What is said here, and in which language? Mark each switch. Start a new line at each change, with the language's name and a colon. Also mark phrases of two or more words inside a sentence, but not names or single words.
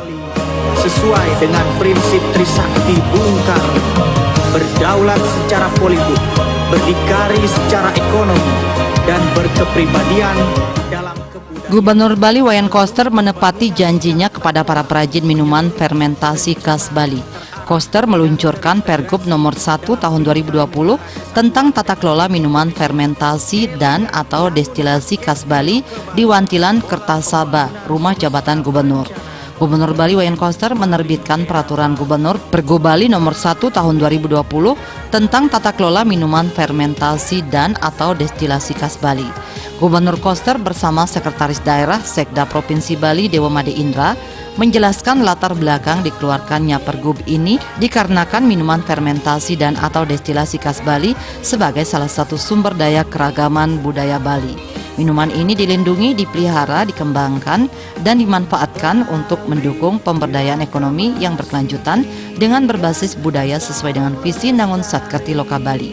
Indonesian: Sesuai dengan prinsip Trisakti Bung Karno, berdaulat secara politik, berdikari secara ekonomi, dan berkepribadian dalam kebudayaan. Gubernur Bali Wayan Koster menepati janjinya kepada para perajin minuman fermentasi khas Bali. Koster meluncurkan Pergub nomor 1 tahun 2020 tentang tata kelola minuman fermentasi dan atau destilasi khas Bali di Wantilan, Kertasaba, Rumah Jabatan Gubernur. Gubernur Bali Wayan Koster menerbitkan Peraturan Gubernur Pergub Bali nomor 1 tahun 2020 tentang tata kelola minuman fermentasi dan atau destilasi khas Bali. Gubernur Koster bersama Sekretaris Daerah Sekda Provinsi Bali Dewa Made Indra menjelaskan latar belakang dikeluarkannya Pergub ini dikarenakan minuman fermentasi dan atau destilasi khas Bali sebagai salah satu sumber daya keragaman budaya Bali. Minuman ini dilindungi, dipelihara, dikembangkan, dan dimanfaatkan untuk mendukung pemberdayaan ekonomi yang berkelanjutan dengan berbasis budaya sesuai dengan visi Nangun Satkerti Loka Bali.